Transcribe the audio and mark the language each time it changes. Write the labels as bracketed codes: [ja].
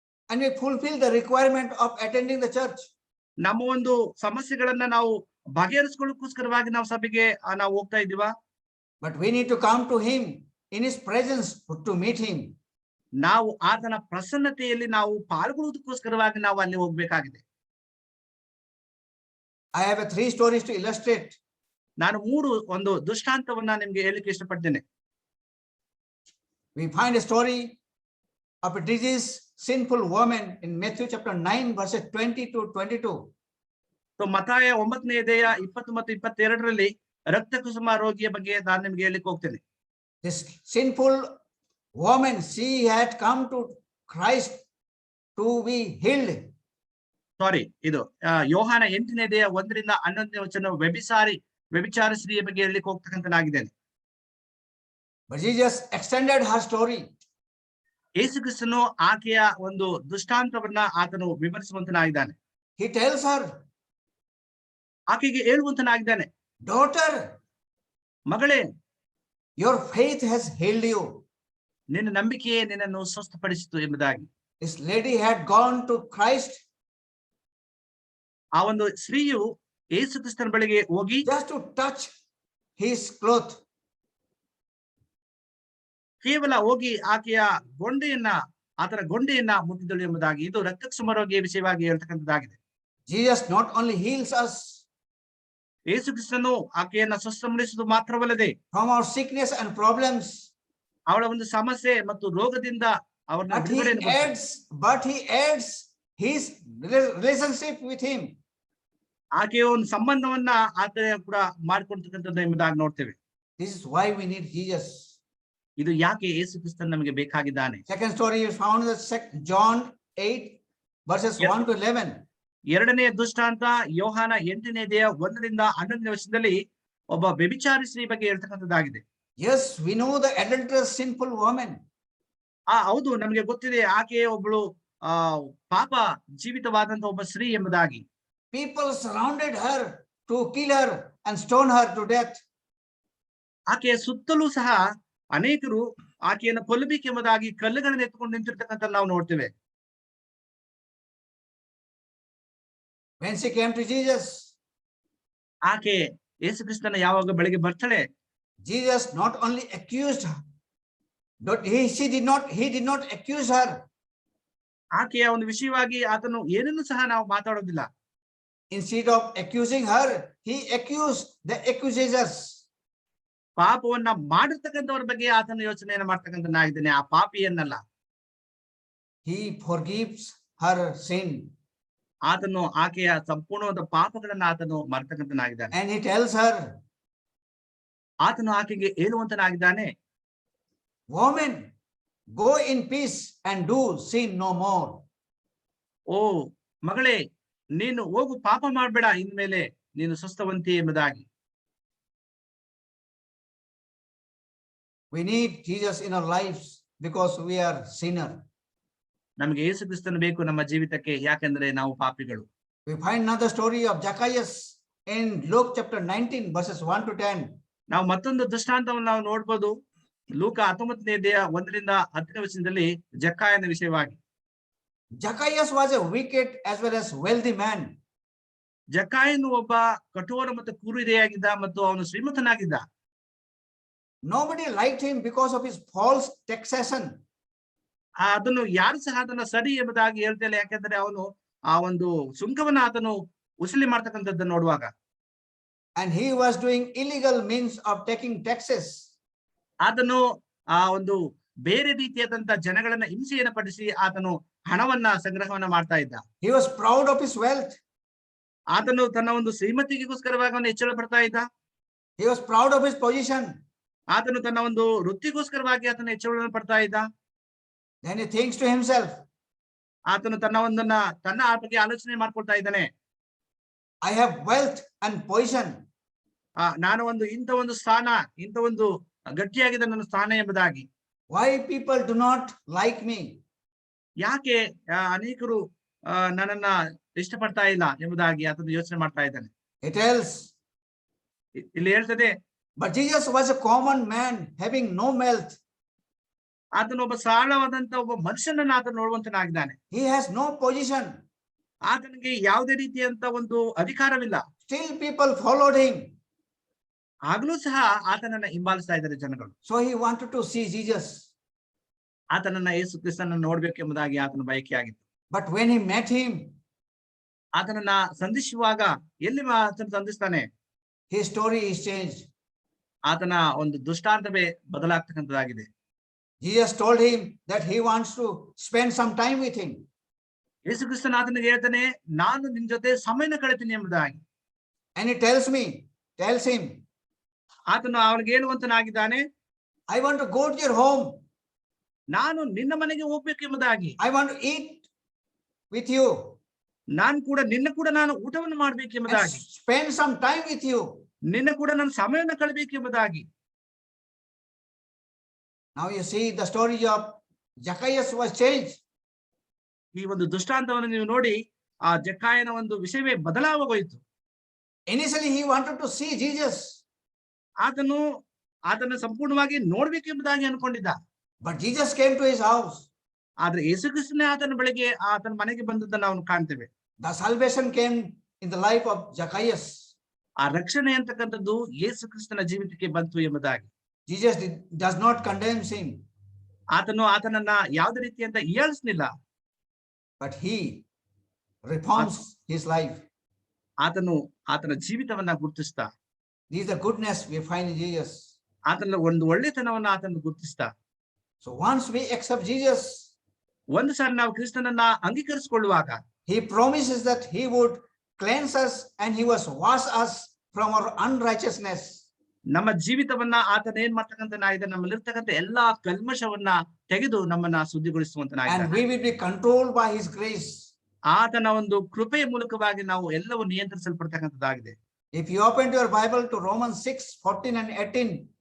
[en] And we fulfill the requirement of attending the church. [kn] ನಮ್ಮ ಒಂದು ಸಮಸ್ಯೆಗಳನ್ನ ನಾವು ಬಗೆಹರಿಸಿಕೊಳ್ಳೋಕ್ಕೋಸ್ಕರವಾಗಿ ನಾವು ಸಭೆಗೆ ನಾವು ಹೋಗ್ತಾ ಇದೀವ. [en] But we need to come to him in his presence to meet him. [kn] ನಾವು ಆತನ ಪ್ರಸನ್ನತೆಯಲ್ಲಿ ನಾವು ಪಾಲ್ಗೊಳ್ಳುವುದಕ್ಕೋಸ್ಕರವಾಗಿ ನಾವು ಅಲ್ಲಿ ಹೋಗ್ಬೇಕಾಗಿದೆ. [en] I have 3 stories to illustrate. [kn] ನಾನು 3 ಒಂದು ದೃಷ್ಟಾಂತವನ್ನ ನಿಮ್ಗೆ ಹೇಳಲಿಕ್ಕೆ ಇಷ್ಟಪಡ್ತೇನೆ. [en] We find a story of a diseased, sinful woman in Matthew chapter 9, verses 20 to 22. [kn] So ಮತ್ತಾಯ 9ನೇ ಅಧ್ಯಾಯ 20 ಮತ್ತು 22ರಲ್ಲಿ ರಕ್ತ ಕುಸುಮ ರೋಗಿಯ ಬಗ್ಗೆ ನಾನು ನಿಮ್ಗೆ ಹೇಳಲಿಕ್ಕೆ ಹೋಗ್ತೇನೆ. [en] This sinful woman, she had come to Christ to be healed. [kn] ಸಾರಿ, ಇದು ಯೋಹಾನ 8ನೇ ಅಧ್ಯಾಯ 1ರಿಂದ 11ನೇ ವಚನ ವ್ಯಭಿಚಾರ ಸ್ತ್ರೀಯ ಬಗ್ಗೆ ಹೇಳಲಿಕ್ಕೆ ಹೋಗ್ತಕ್ಕಂಥನಾಗಿದ್ದೇನೆ. [en] But Jesus extended her story. [kn] ಯೇಸು ಕ್ರಿಸ್ತನು ಆಕೆಯ ಒಂದು ದೃಷ್ಟಾಂತವನ್ನ ಆತನು ವಿವರಿಸುವಂತನಾಗಿದ್ದಾನೆ. [en] He tells her, [kn] ಆಕೆಗೆ ಹೇಳುವಂತನಾಗಿದ್ದಾನೆ, [en] daughter, [kn] ಮಗಳೇ, [en] your faith has healed you. [kn] ನಿನ್ನ ನಂಬಿಕೆಯೇ ನಿನ್ನನ್ನು ಸ್ವಸ್ಥಪಡಿಸಿತು ಎಂಬುದಾಗಿ. [en] This lady had gone to Christ [kn] ಆ ಒಂದು ಸ್ತ್ರೀಯು ಯೇಸು ಕ್ರಿಸ್ತನ ಬಳಿಗೆ ಹೋಗಿ [en] just to touch his cloth. [kn] ಕೇವಲ ಹೋಗಿ ಆಕೆಯ ಆತನ ಗೊಂಡೆಯನ್ನ ಮುಟ್ಟಿದಳು ಎಂಬುದಾಗಿ. ಇದು ರಕ್ತ ಕುಸುಮ ರೋಗಿಯ ವಿಷಯವಾಗಿ ಹೇಳ್ತಕ್ಕಂಥದ್ದಾಗಿದೆ. [en] Jesus not only heals us [kn] ಯೇಸು ಕ್ರಿಸ್ತನು ಆಕೆಯನ್ನ ಸ್ವಸ್ಥಪಡಿಸುವುದು ಮಾತ್ರವಲ್ಲದೆ [en] from our sickness and problems, [kn] ಅವಳ ಒಂದು ಸಮಸ್ಯೆ ಮತ್ತು ರೋಗದಿಂದ ಅವರನ್ನ ಬಿಡುಗಡೆಯನ್ನು ಕೊಡ್ತಾನೆ. [en] but he adds his relationship with him. [kn] ಆಕೆಯ ಒಂದು ಸಂಬಂಧವನ್ನ ಆತ ಕೂಡ ಮಾಡಿಕೊಡ್ತಕ್ಕಂಥದ್ದು ಎಂಬುದಾಗಿ ನೋಡ್ತೇವೆ. [en] This is why we need Jesus. [kn] ಇದು ಯಾಕೆ ಯೇಸು ಕ್ರಿಸ್ತನ್ ನಮಗೆ ಬೇಕಾಗಿದ್ದಾನೆ. [en] Second story is found in John 8 verses 1 to 11. [kn] ಎರಡನೇ ದೃಷ್ಟಾಂತ ಯೋಹಾನ 8ನೇ ಅಧ್ಯಾಯ 1ರಿಂದ 11ನೇ ವಚನದಲ್ಲಿ ಒಬ್ಬ ವ್ಯಭಿಚಾರಿ ಸ್ತ್ರೀ ಬಗ್ಗೆ ಹೇಳ್ತಕ್ಕಂಥದ್ದಾಗಿದೆ. [en] Yes, we know the adulterous sinful woman. [kn] ಹೌದು, ನಮಗೆ ಗೊತ್ತಿದೆ ಆಕೆ ಒಬ್ಬಳು ಪಾಪ ಜೀವಿತವಾದಂತ ಒಬ್ಬ ಸ್ತ್ರೀ ಎಂಬುದಾಗಿ. [en] People surrounded her to kill her and stone her to death. [kn] ಆಕೆಯ ಸುತ್ತಲೂ ಸಹ ಅನೇಕರು ಆಕೆಯನ್ನು ಕೊಲ್ಲಬೇಕೆಂಬುದಾಗಿ ಕಲ್ಲುಗಳನ್ನು ಎತ್ಕೊಂಡು ನಿಂತಿರ್ತಕ್ಕಂಥ ನಾವು ನೋಡ್ತೇವೆ. [en] When she came to Jesus, [kn] ಆಕೆ ಯೇಸು ಕ್ರಿಸ್ತನ ಯಾವಾಗ ಬಳಿಗೆ ಬರ್ತಾಳೆ, [en] Jesus not only accused her, but he did not accuse her. [kn] ಆಕೆಯ ಒಂದು ವಿಷಯವಾಗಿ ಆತನು ಏನನ್ನು ಸಹ ನಾವು ಮಾತಾಡೋದಿಲ್ಲ. [en] Instead of accusing her, he accused the accusers. [kn] ಪಾಪವನ್ನ ಮಾಡಿರ್ತಕ್ಕಂಥವ್ರ ಬಗ್ಗೆ ಆತನ ಯೋಚನೆಯನ್ನು ಮಾಡ್ತಕ್ಕಂಥನಾಗಿದ್ದಾನೆ, ಆ ಪಾಪಿಯನ್ನಲ್ಲ. [en] He forgives her sin. [kn] ಆತನು ಆಕೆಯ ಸಂಪೂರ್ಣವಾದ ಪಾಪಗಳನ್ನ ಆತನು ಮಾಡ್ತಕ್ಕಂಥನಾಗಿದ್ದಾನೆ. [en] And he tells her, [kn] ಆತನು ಆಕೆಗೆ ಹೇಳುವಂತನಾಗಿದ್ದಾನೆ, [en] woman, Go in peace and do sin no more. [kn] ಓ ಮಗಳೇ, ನೀನು ಹೋಗು, ಪಾಪ ಮಾಡ್ಬೇಡ, ಇನ್ಮೇಲೆ ನೀನು ಸ್ವಸ್ಥವಂತಿ ಎಂಬುದಾಗಿ. [en] We need Jesus in our lives because we are sinner. [kn] ನಮಗೆ ಯೇಸು ಕ್ರಿಸ್ತನು ಬೇಕು ನಮ್ಮ ಜೀವಿತಕ್ಕೆ, ಯಾಕೆಂದ್ರೆ ನಾವು ಪಾಪಿಗಳು. [en] We find another story of Zacchaeus in Luke chapter 19 verses 1 to 10. [kn] ನಾವು ಮತ್ತೊಂದು ದೃಷ್ಟಾಂತವನ್ನು ನಾವು ನೋಡ್ಬೋದು. ಲೂಕ 19ನೇ ಅಧ್ಯಾಯ 1ರಿಂದ 10ನೇ ವಚನದಲ್ಲಿ ಜಕ್ಕಾಯನ ವಿಷಯವಾಗಿ. [en] Zacchaeus was a wicked as well as wealthy man. [kn] ಜಕ್ಕಾಯನು ಒಬ್ಬ ಕಠೋರ ಮತ್ತು ಕ್ರೂರಿಯಾಗಿದ್ದ ಮತ್ತು ಅವನು ಶ್ರೀಮಂತನಾಗಿದ್ದ. [en] Nobody liked him because of his false taxation. [kn] ಅದನ್ನು ಯಾರು ಸಹ ಅದನ್ನ ಸರಿ ಎಂಬುದಾಗಿ ಹೇಳ್ತಿಲ್ಲ, ಯಾಕೆಂದ್ರೆ ಅವನು ಆ ಒಂದು ಸುಂಕವನ್ನ ಆತನು ವಸೂಲಿ ಮಾಡ್ತಕ್ಕಂಥದ್ದನ್ನು ನೋಡುವಾಗ. [en] And he was doing illegal means of taking taxes. [kn] ಆತನು ಆ ಒಂದು ಬೇರೆ ರೀತಿಯಾದಂತ ಜನಗಳನ್ನ ಹಿಂಸೆಯನ್ನು ಪಡಿಸಿ ಆತನು ಹಣವನ್ನ ಸಂಗ್ರಹವನ್ನ ಮಾಡ್ತಾ ಇದ್ದ. [en] He was proud of his wealth. [kn] ಆತನು ತನ್ನ ಒಂದು ಶ್ರೀಮತಿಗೋಸ್ಕರವಾಗಿ ಅವನು ಹೆಚ್ಚಳ ಪಡ್ತಾ ಇದ್ದ. [en] He was proud of his position. [kn] ಆತನು ತನ್ನ ಒಂದು ವೃತ್ತಿಗೋಸ್ಕರವಾಗಿ ಆತನ ಹೆಚ್ಚಳವನ್ನು ಪಡ್ತಾ ಇದ್ದ. [en] Then he thinks to himself, [kn] ಆತನು ತನ್ನ ಒಂದನ್ನ ತನ್ನ ಬಗ್ಗೆ ಆಲೋಚನೆ ಮಾಡ್ಕೊಳ್ತಾ ಇದ್ದಾನೆ. [en] I have wealth and position. [kn] ನಾನು ಒಂದು ಇಂಥ ಒಂದು ಸ್ಥಾನ, ಇಂಥ ಒಂದು ಗಟ್ಟಿಯಾಗಿದೆ ನನ್ನ ಸ್ಥಾನ ಎಂಬುದಾಗಿ. [en] Why people do not like me? [kn] ಯಾಕೆ ಅನೇಕರು ನನ್ನನ್ನ ಇಷ್ಟಪಡ್ತಾ ಇಲ್ಲ ಎಂಬುದಾಗಿ ಆತನು ಯೋಚನೆ ಮಾಡ್ತಾ ಇದ್ದಾನೆ. [en] It tells. [kn] ಇಲ್ಲಿ ಹೇಳ್ತದೆ, [en] But Jesus was a common man having no wealth. [kn] ಆತನು ಒಬ್ಬ ಸರಳವಾದಂತ ಒಬ್ಬ ಮನುಷ್ಯನನ್ನ ಆತನು ನೋಡುವಂತನಾಗಿದ್ದಾನೆ. [en] He has no position. [kn] ಆತನಿಗೆ ಯಾವುದೇ ರೀತಿಯಂತ ಒಂದು ಅಧಿಕಾರವಿಲ್ಲ. [en] Still people followed him. [kn] ಆಗ್ಲೂ ಸಹ ಆತನನ್ನ ಹಿಂಬಾಲಿಸ್ತಾ ಇದ್ದಾರೆ ಜನಗಳು. [en] So he wanted to see Jesus. [kn] ಆತನನ್ನ ಯೇಸು ಕ್ರಿಸ್ತನನ್ನ ನೋಡ್ಬೇಕೆಂಬುದಾಗಿ ಆತನ ಬಯಕೆ ಆಗಿತ್ತು. [en] But when he met him, [kn] ಆತನನ್ನ ಸಂಧಿಸುವಾಗ ಎಲ್ಲಿ ಆತನ ಸಂಧಿಸ್ತಾನೆ, [en] his story is changed. [kn] ಆತನ ಒಂದು ದೃಷ್ಟಾಂತವೇ ಬದಲಾಗ್ತಕ್ಕಂಥದ್ದಾಗಿದೆ. [en] Jesus told him that he wants to spend some time with him. [kn] ಯೇಸು ಕ್ರಿಸ್ತನ ಆತನಿಗೆ ಹೇಳ್ತಾನೆ, ನಾನು ನಿನ್ ಜೊತೆ ಸಮಯನ ಕಳಿತೀನಿ ಎಂಬುದಾಗಿ. [en] And he tells him, [kn] ಆತನು ಅವನಿಗೆ ಹೇಳುವಂತನಾಗಿದ್ದಾನೆ, [en] I want to go to your home. [kn] ನಾನು ನಿನ್ನ ಮನೆಗೆ ಹೋಗ್ಬೇಕು ಎಂಬುದಾಗಿ. [en] I want to eat with you. [kn] ನಿನ್ನ ಕೂಡ ನಾನು ಊಟವನ್ನು ಮಾಡ್ಬೇಕು ಎಂಬುದಾಗಿ. [en] Spend some time with you. [kn] ನಿನ್ನ ಕೂಡ ನಾನು ಸಮಯವನ್ನು ಕಳಬೇಕು ಎಂಬುದಾಗಿ. [en] Now you see the story of Zacchaeus was changed. [kn] ಈ ಒಂದು ದೃಷ್ಟಾಂತವನ್ನು ನೀವು ನೋಡಿ, ಆ ಜಕ್ಕಾಯನ ಒಂದು ವಿಷಯವೇ ಬದಲಾಗೋಯ್ತು. [en] Initially he wanted to see Jesus. [kn] ಆತನು ಆತನ ಸಂಪೂರ್ಣವಾಗಿ ನೋಡ್ಬೇಕೆಂಬುದಾಗಿ ಅನ್ಕೊಂಡಿದ್ದ. [en] But Jesus came to his house. [kn] ಆದ್ರೆ ಯೇಸು ಕ್ರಿಸ್ತನೇ ಆತನ ಬಳಿಗೆ ಆತನ ಮನೆಗೆ ಬಂದದ್ದನ್ನು ನಾವು ಕಾಣ್ತೇವೆ. [en] The salvation came in the life of Zacchaeus. [kn] ಆ ರಕ್ಷಣೆ ಅಂತಕ್ಕಂಥದ್ದು ಯೇಸು ಕ್ರಿಸ್ತನ ಜೀವಿತಕ್ಕೆ ಬಂತು ಎಂಬುದಾಗಿ. [en] Jesus does not condemn him. [kn] ಆತನು ಆತನನ್ನ ಯಾವುದೇ ರೀತಿಯಂತ ಹೀಯಾಳಿಸಲಿಲ್ಲ. [en] But he reforms his life. [kn] ಆತನು ಆತನ ಜೀವಿತವನ್ನ ಗುರುತಿಸ್ತಾ, [en] This is the goodness we find in Jesus. [kn] ಆತನ ಒಂದು ಒಳ್ಳೆತನವನ್ನ ಆತನು ಗುರುತಿಸ್ತಾ. [en] So once we accept Jesus, [kn] ಒಂದು ಸಾರಿ ನಾವು ಕ್ರಿಸ್ತನನ್ನ ಅಂಗೀಕರಿಸಿಕೊಳ್ಳುವಾಗ, [en] he promises that he would cleanse us and he was wash us from our unrighteousness. [kn] ನಮ್ಮ ಜೀವಿತವನ್ನ ಆತನ ಏನ್ ಮಾಡ್ತಕ್ಕಂಥನಾಗಿದೆ, ನಮ್ಮಲ್ಲಿರ್ತಕ್ಕಂಥ ಎಲ್ಲಾ ಕಲ್ಮಶವನ್ನ ತೆಗೆದು ನಮ್ಮನ್ನ [en] And [kn] ಶುದ್ಧಿಗೊಳಿಸುವಂತನಾಗಿದೆ. [en] we will be controlled by his grace. [kn] ಆತನ ಒಂದು ಕೃಪೆಯ ಮೂಲಕವಾಗಿ ನಾವು ಎಲ್ಲವೂ ನಿಯಂತ್ರಿಸಲ್ಪಡ್ತಕ್ಕಂಥದ್ದಾಗಿದೆ. [en] If you open your Bible to Romans 6:14 and 18,